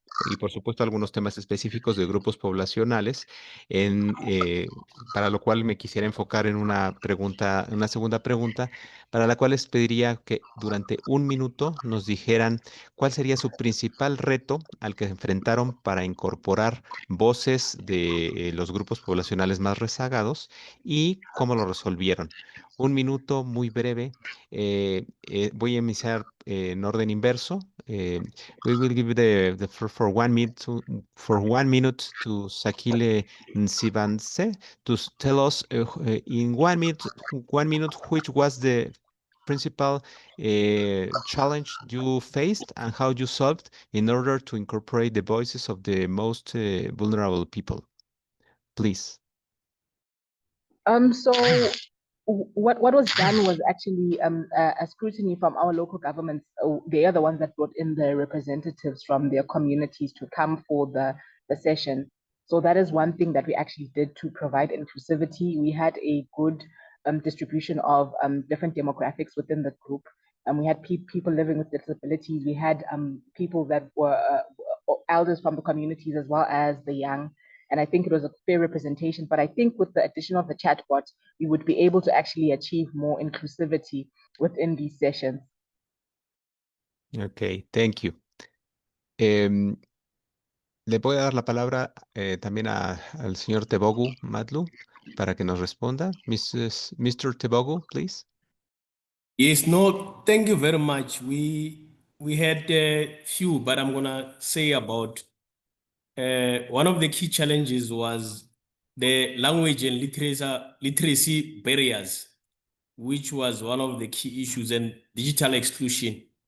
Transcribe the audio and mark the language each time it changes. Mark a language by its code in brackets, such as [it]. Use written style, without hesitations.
[es] Y por supuesto algunos temas específicos de grupos poblacionales, para lo cual me quisiera enfocar en una pregunta, una segunda pregunta, para la cual les pediría que durante un minuto nos dijeran cuál sería su principal reto al que se enfrentaron para incorporar voces de los grupos poblacionales más rezagados y cómo lo resolvieron. Un minuto muy breve. Voy a iniciar en orden inverso. [en] We will give the for 1 minute to Sakile Nsibanse to tell us in 1 minute which was the principal challenge you faced and how you solved in order to incorporate the voices of the most vulnerable people. Please. So what was done was actually a scrutiny from our local governments. They are the ones that brought in the representatives from their communities to come for the session. So that is one thing that we actually did to provide inclusivity. We had a good distribution of different demographics within the group. We had people living with disabilities. We had people that were elders from the communities as well as the young. And I think it was a fair representation. But I think with the addition of the chatbot, we would be able to actually achieve more inclusivity within these sessions. Okay, thank you. [es] Le voy a dar la palabra también al señor Tebogu Matlu para que nos responda. [en] Mr. Tebogu, please. Yes, no, thank you very much. We had a few, but I'm gonna say about one of the key challenges was the language and literacy barriers, which was one of the key issues, and digital exclusion.